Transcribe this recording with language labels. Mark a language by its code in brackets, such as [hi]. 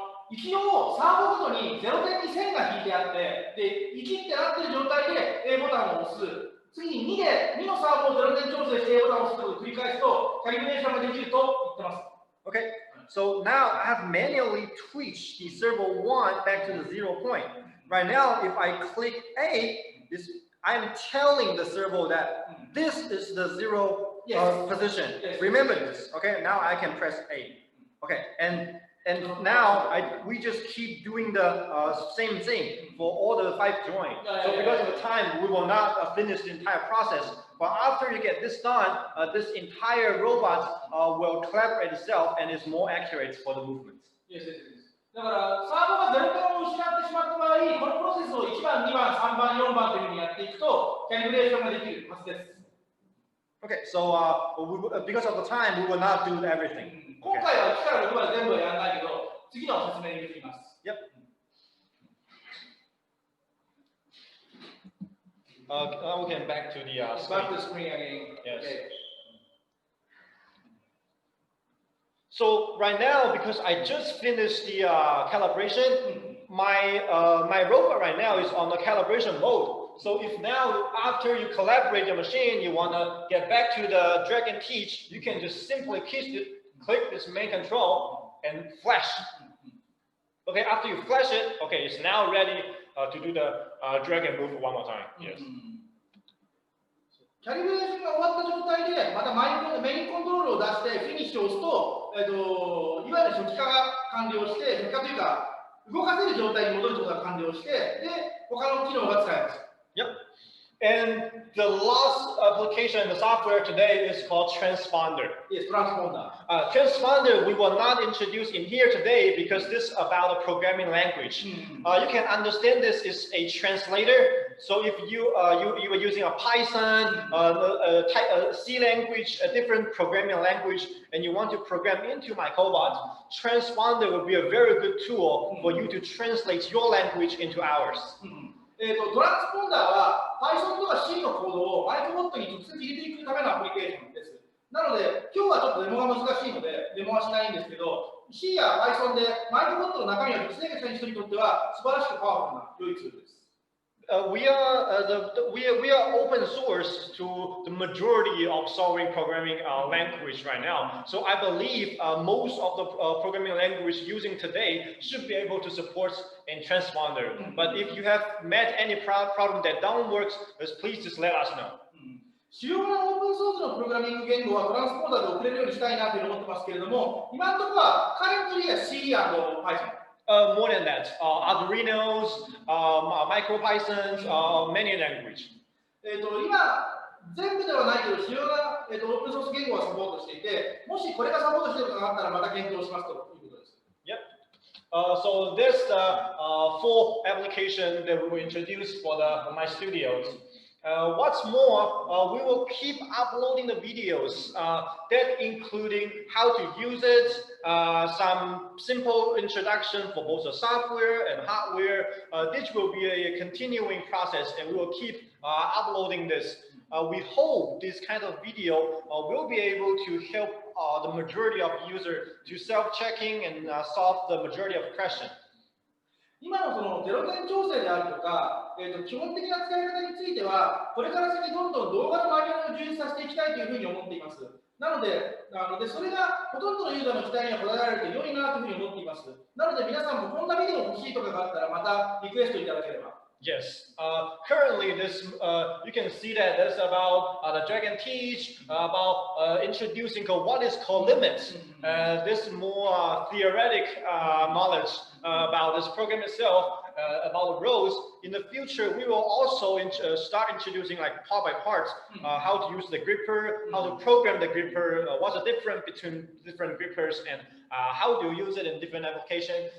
[ja] 一応サーボごとに0点に線が引いてあって、で1ってなってる状態で A ボタンを押す。次に2のサーボを0点調整して A ボタンを押すことを繰り返すとキャリブレーションができると言ってます。 [en] Okay, so now I have manually twitched the servo 1 back to the 0 point. Right now, if I click A, I'm telling the servo that this is the 0 position. Remember this. Okay, now I can press A. Okay, and now we just keep doing the same thing for all the 5 joints. So because of the time, we will not finish the entire process. But after you get this done, this entire robot will collaborate itself and is more accurate for the movements. [ja] だからサーボが0点を失ってしまった場合、このプロセスを1番、2番、3番、4番というふうにやっていくとキャリブレーションができるはずです。 [en] Okay, so because of the time, we will not do everything. [ja] 今回は1から6まで全部はやらないけど、次の説明に移ります。 [en] Yep. Now we can back to the Back to the screen again. Yes. Okay. So right now, because I just finished the calibration, my robot right now is on the calibration mode. So if now after you calibrate your machine, you want to get back to the drag and teach, you can just simply click this main control and flash. Okay, after you flash it, okay, it's now ready to do the drag and move one more time. Yes. [ja] キャリブレーションが終わった状態で、またメインコントロールを出してフィニッシュを押すと、いわゆる初期化が完了して、初期化というか、動かせる状態に戻ることが完了して、で、他の機能が使えます。 [en] Yep. And the last application in the software today is called Transponder. Yes, Transponder. Transponder we will not introduce in here today because this is about a programming language. You can understand this is a translator. So if you are using a Python, a C language, a different programming language, and you want to program into myCobot, Transponder will be a very good tool for you to translate your language into ours. [ja] トランスポンダーは Python とか C のコードをマイクボットに直接入れていくためのアプリケーションです。なので、今日はちょっとデモが難しいので、デモはしないんですけど、C や Python でマイクボットの中身を熟成した人にとっては素晴らしくパワフルな良いツールです。 [en] We are open source to the majority of solving programming language right now. So I believe most of the programming language using today should be able to support in Transponder. But if you have met any problem that don't work, please just let us know. [ja] 主要なオープンソースのプログラミング言語はトランスポーダーで送れるようにしたいなというふうに思ってますけれども、今のところはカレントリーや C& Python。 [en] More than that, Arduinos, MicroPythons, many language. [ja] 今、全部ではないけど、主要な、オープンソース言語はサポートしていて、もしこれがサポートしていることがあったら、また検討しますということです。 [en] Yep. So this full application that we will introduce for the myStudio. What's more, we will keep uploading the videos that including how to use it, some simple introduction for both the software and hardware. This will be a continuing process and we will keep uploading this. We hope this kind of video will be able to help the majority of users to self-checking and solve the majority of questions. [ja] 今のその0点調整であるとか、基本的な使い方については、これから先どんどん動画のマニュアルを充実させていきたいというふうに思っています。なので、それがほとんどのユーザーの期待には応えられると良いなというふうに思っています。なので皆さんもこんなビデオ欲しいとかがあったら、またリクエストいただければ。 [en] Yes. Currently, this you can see that there's about the drag and teach about introducing what is called limits. This more theoretic knowledge about this program itself, about the roles. In the future, we will also start introducing like part by part how to use the gripper, how to program the gripper, what's the difference between different grippers, and how to use it in different applications.